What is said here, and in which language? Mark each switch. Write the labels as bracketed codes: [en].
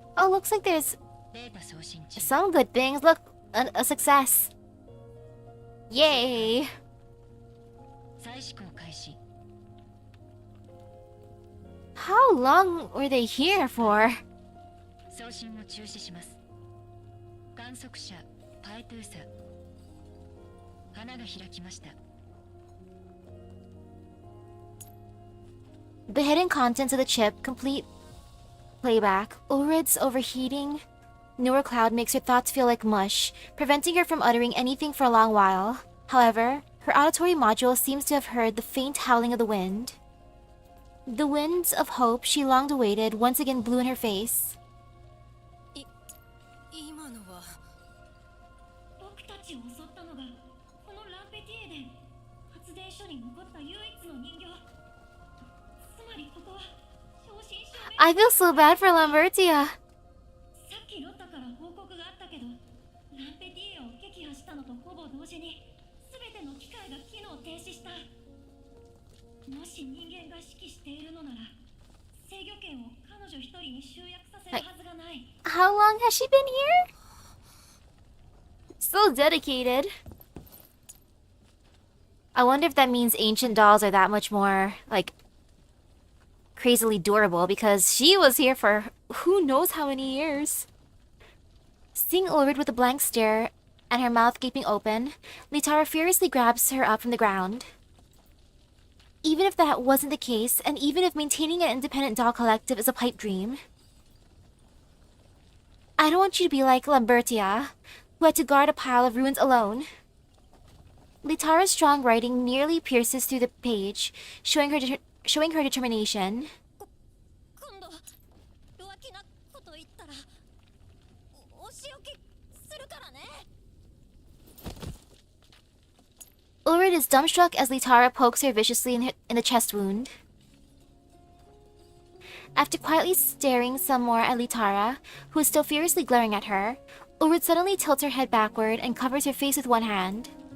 [en] Oh, looks like there's [ja] データ送信中。 [en] some good things. Look, a success. Yay. [ja] 再試行開始。 [en] How long were they here for? [ja] 送信を中止します。観測者パイトゥーサ花が開きました。 [en] The hidden contents of the chip complete playback. Ulrid's overheating newer cloud makes her thoughts feel like mush, preventing her from uttering anything for a long while. However, her auditory module seems to have heard the faint howling of the wind. The winds of hope she longed awaited once again blew in her face. [ja] 今のは僕たちを襲ったのがこのランペティエで、発電所に残った唯一の人形。つまりここは正真正銘。 [en] I feel so bad for Lambertia. [ja] さっきロッタから報告があったけど、ランペティエを撃破したのとほぼ同時に全ての機械が機能停止した。もし人間が指揮しているのなら、制御権を彼女一人に集約させるはずがない。 [en] How long has she been here? So dedicated. I wonder if that means ancient dolls are that much more, like, crazily durable, because she was here for who knows how many years. Seeing Ulrid with a blank stare and her mouth gaping open, Litara furiously grabs her up from the ground. Even if that wasn't the case, and even if maintaining an independent doll collective is a pipe dream, I don't want you to be like Lambertia, who had to guard a pile of ruins alone. Litara's strong writing nearly pierces through the page, showing her determination. [ja] 今度弱気なこと言ったらお仕置きするからね。 [en] Ulrid is dumbstruck as Litara pokes her viciously in the chest wound. After quietly staring some more at Litara, who is still furiously glaring at her, Ulrid suddenly tilts her head backward and covers her face with one hand.